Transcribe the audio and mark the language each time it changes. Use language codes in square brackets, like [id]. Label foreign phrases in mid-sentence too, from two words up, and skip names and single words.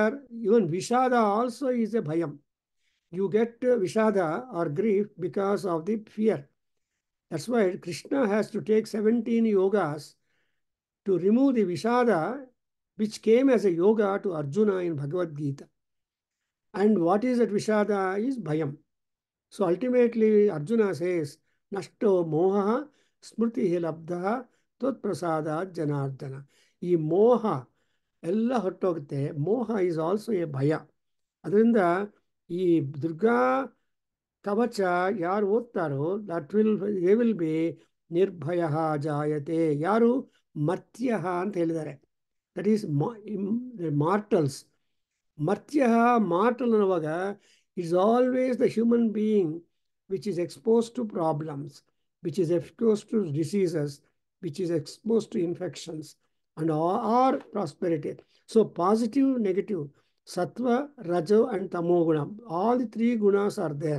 [en] Even Vishada also is a bhayam. You get Vishada or grief because of the fear. That's why Krishna has to take 17 yogas to remove the Vishada, which came as a yoga to Arjuna in Bhagavad Gita. And what is that Vishada? Is bhayam. So ultimately Arjuna says, [sa] Nashto moha smritihi labdha tot prasada janardana. [kn] ಈ ಮೋಹ ಎಲ್ಲ ಹೊಟ್ಟೋಗುತ್ತೆ. ಮೋಹ [en] is also a [kn] ಭಯ. ಅದರಿಂದ ಈ ದುರ್ಗಾ ಕವಚ ಯಾರು ಓದ್ತಾರೋ [en] they will be [sa] ನಿರ್ಭಯ ಜಾಯತೆ. [kn] ಯಾರು ಮರ್ತ್ಯ ಅಂತ ಹೇಳಿದ್ದಾರೆ, [en] that is mortals. [kn] ಮರ್ತ್ಯ ಮಾರ್ಟಲ್ ಅನ್ನುವಾಗ [en] is always the human being which is exposed to problems, which is exposed to diseases, which is exposed to infections, and or prosperity. So positive, negative, sattva, rajo, and tamo guna, all the three gunas are there.